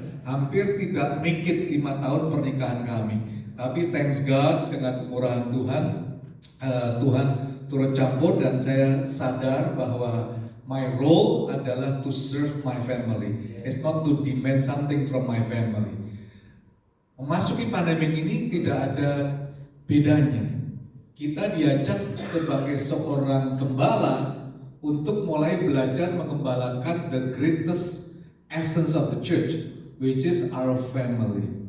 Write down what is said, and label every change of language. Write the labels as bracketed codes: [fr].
[id] Hampir tidak [en] make it [id] 5 tahun pernikahan kami. Tapi [en] thanks God [id] dengan kemurahan Tuhan, Tuhan turut campur dan saya sadar bahwa [en] my role [id] adalah [en] to serve my family. It's not to demand something from my family. [id] Memasuki pandemi ini tidak ada bedanya. Kita diajak sebagai seorang gembala untuk mulai belajar mengembalakan [en] the greatest essence of the church, which is our family.